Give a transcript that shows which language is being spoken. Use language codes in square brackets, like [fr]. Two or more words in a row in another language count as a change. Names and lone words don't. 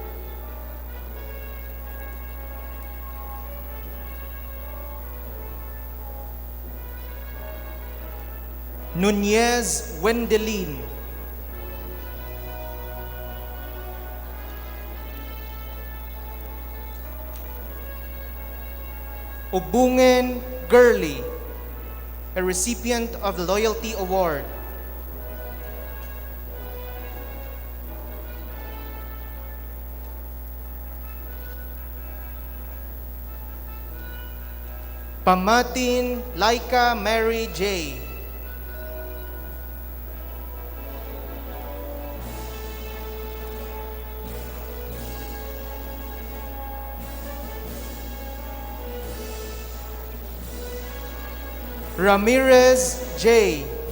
[en] Nunez Wendelin. Obungen Gurley, a recipient of the Loyalty Award. Pamatin Laika Mary J. Ramirez J.